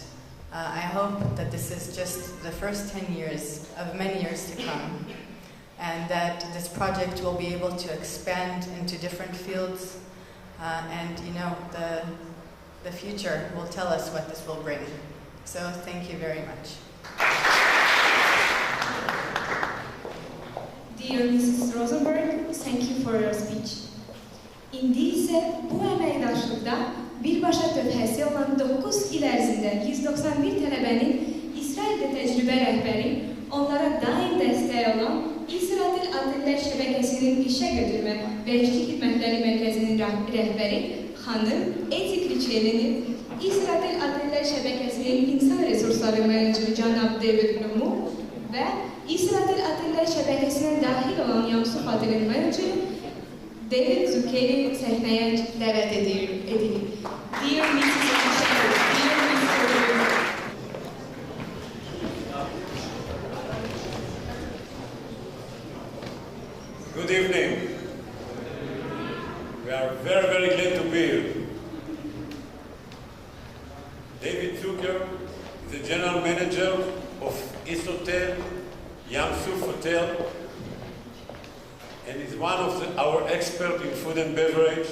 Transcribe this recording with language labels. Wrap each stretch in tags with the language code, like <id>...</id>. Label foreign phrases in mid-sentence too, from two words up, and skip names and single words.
<en>I hope that this is just the first 10 years of many years to come, and that this project will be able to expand into different fields, and the future will tell us what this will bring. So thank you very much. Dear Mrs. Rosenberg, thank you for your speech.</en> <az>İndi isə bu əməkdaşlıqda birbaşa tövhəsi olan 9 il ərzində 191 tələbənin İsraildə təcrübə rəhbəri, onlara daim dəstək olan İsrail Atelier şəbəkəsinin işə götürmə və işçi xidmətləri mərkəzinin rəhbəri xanım Etik Riçelinin, İsrail Atelier şəbəkəsinin insan resursları meneceri cənab David Numu və İsrail Atelier şəbəkəsinin dahil olan Yamsuf Atelier meneceri David Zuccheri səhnəyə dəvət edilir.</az> <en>Dear Mrs. Riçel, dear Mr. Good evening. We are very, very glad to be here. David Zucker is the general manager of East Hotel, Yamsuf Hotel, and is one of our experts in food and beverage.</en>